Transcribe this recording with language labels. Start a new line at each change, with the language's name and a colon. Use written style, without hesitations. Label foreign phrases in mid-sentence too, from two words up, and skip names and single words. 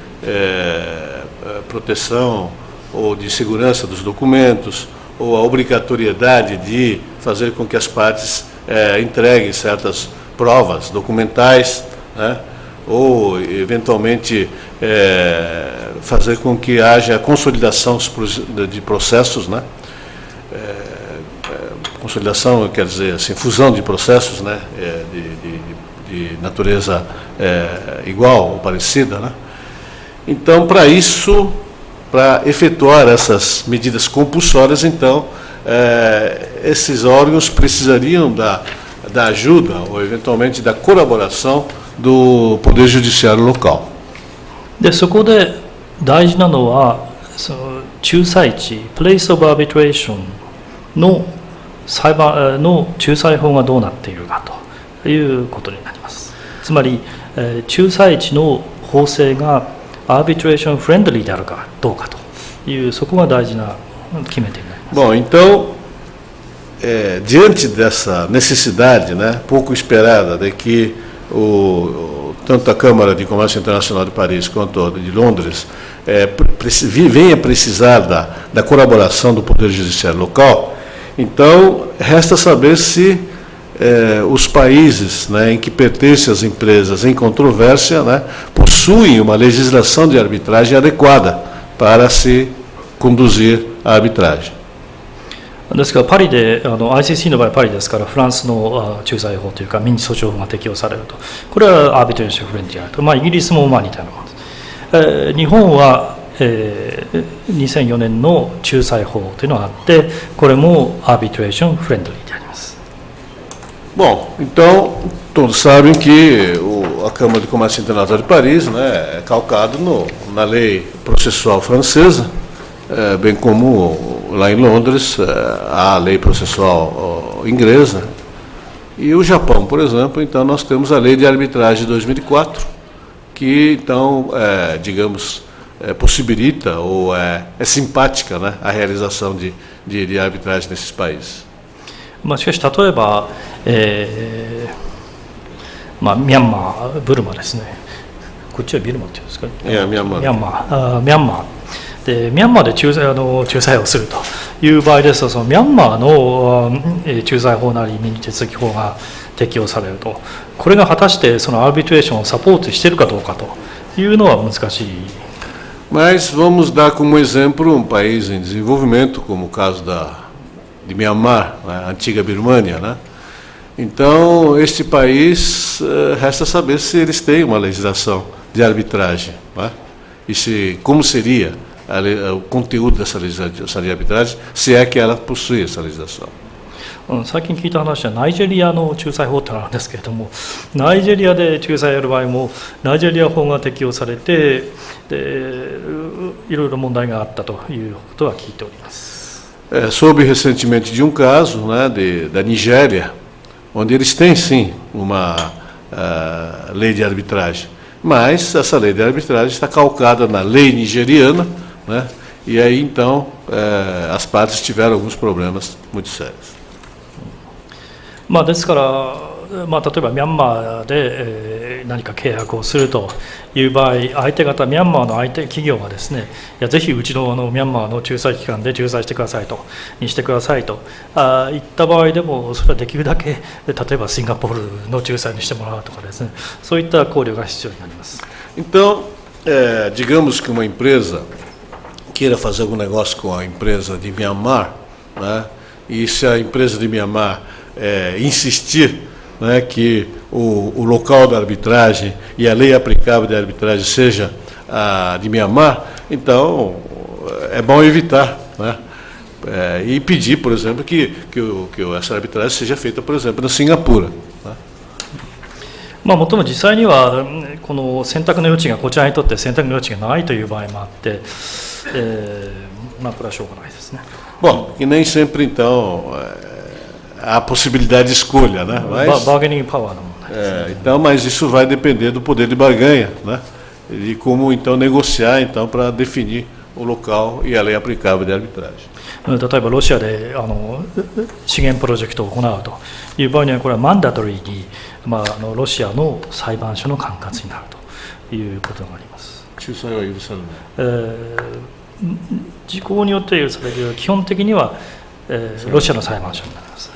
Portuguese: proteção ou de segurança dos documentos, ou a obrigatoriedade de fazer com que as partes entreguem certas provas documentais, né, ou eventualmente fazer com que haja consolidação de processos, né, consolidação quer dizer assim, fusão de processos, né, de natureza igual ou parecida, né. Então, para isso, para efetuar essas medidas compulsórias, então, esses órgãos precisariam da ajuda ou, eventualmente, da colaboração do Poder Judiciário local.
Japanese: でそこで大事なのはその仲裁地
English: Place of Arbitration
Japanese: の裁判の仲裁法がどうなっているかということになります。つまり、仲裁地の法制が
English: arbitration friendly
Japanese: であるかどうかというそこが大事な決め手になります。
Portuguese: Bom, então, diante dessa necessidade, né, pouco esperada, de que tanto a Câmara de Comércio Internacional de Paris quanto a de Londres venha precisar da colaboração do Poder Judiciário local, então resta saber se os países, né, em que pertencem as empresas em controvérsia, né, possuem uma legislação de arbitragem adequada para se conduzir a arbitragem.
Japanese: ですからパリでICC の場合はパリですからフランスの仲裁法というか民事訴訟法が適用されるとこれは
English: arbitration friendly
Japanese: であると、イギリスも似たようなものです。日本は2004年の仲裁法というのがあってこれも
English: arbitration friendly
Japanese: であります。
Portuguese: Bom, então todos sabem que a Câmara de Comércio Internacional de Paris, né, é calcado na lei processual francesa, bem como lá em Londres há a lei processual inglesa, e o Japão, por exemplo, então nós temos a lei de arbitragem de 2004, que então, digamos, possibilita ou é simpática, né, a realização de arbitragem nesses países.
Japanese: しかし例えば、ミャンマー、ブルマですね。こっちはビルマっていうんですか。ミャンマー。ミャンマー。でミャンマーで仲裁をするという場合ですと、そのミャンマーの仲裁法なり民事手続き法が適用されると、これが果たしてそのアービトレーションをサポートしているかどうかというのは難しい。
Portuguese: Mas vamos dar como exemplo um país em desenvolvimento, como o caso de Myanmar, a antiga Birmânia, né? Então, este país, resta saber se eles têm uma legislação de arbitragem, né? E como seria o conteúdo dessa legislação de arbitragem, se é que ela possui essa legislação.
Japanese: 最近聞いた話はナイジェリアの仲裁法ってあるんですけれども、ナイジェリアで仲裁やる場合もナイジェリア法が適用されて、でいろいろ問題があったということは聞いております。
Portuguese: Soube recentemente de um caso, né, da Nigéria, onde eles têm sim uma lei de arbitragem, mas essa lei de arbitragem está calcada na lei nigeriana, né, e aí então as partes tiveram alguns problemas muito sérios.
Japanese: ですから、例えばミャンマーで何か契約をするという場合、相手方、ミャンマーの相手企業がですね、いやぜひうちのミャンマーの仲裁機関で仲裁してくださいと、にしてくださいと言った場合でも、それはできるだけ、例えばシンガポールの仲裁にしてもらうとかですね、そういった考慮が必要になります。
Portuguese: Então, digamos que uma empresa queira fazer algum negócio com a empresa de Myanmar, né, e se a empresa de Myanmar insistir, né, que o local da arbitragem e a lei aplicável de arbitragem seja a de Myanmar, então é bom evitar, né, e pedir, por exemplo, que essa arbitragem seja feita, por exemplo, na Singapura, né.
Japanese: もっとも実際にはこの選択の余地がこちらにとって選択の余地がないという場合もあって、 これはしょうがないですね。
Portuguese: Bom, que nem sempre, então, há a possibilidade de escolha, né?
English: bargaining power
Japanese: の問題ですね。
Portuguese: Então, mas isso vai depender do poder de barganha, né? E como, então, negociar, então, para definir o local e a lei aplicável de arbitragem.
Japanese: 例えばロシアで資源プロジェクトを行うという場合には、これはマンダトリーに、ロシアの裁判所の管轄になるということがあります。仲裁は許されない。時効によって許される、基本的には、ロシアの裁判所になります。